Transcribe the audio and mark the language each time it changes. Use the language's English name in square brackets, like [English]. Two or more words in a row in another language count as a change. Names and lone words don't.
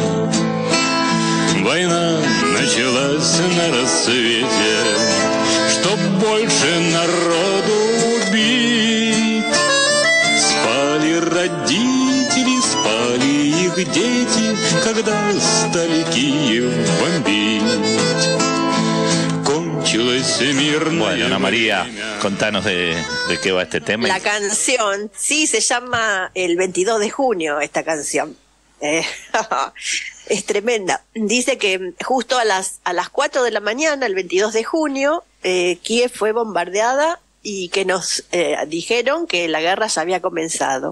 [Russian] Война началась на рассвете, чтоб больше народу убить. Спали родители, спали дети, когда стали Киев бомбить. Кончилось мирное [Spanish] Bueno, Ana María, [Russian] время. [Spanish] contanos de qué va este tema. La canción, sí, se llama El 22 de junio, esta canción. Es tremenda. Dice que justo a las 4 de la mañana, el 22 de junio, Kiev fue bombardeada y que nos dijeron que la guerra ya había comenzado.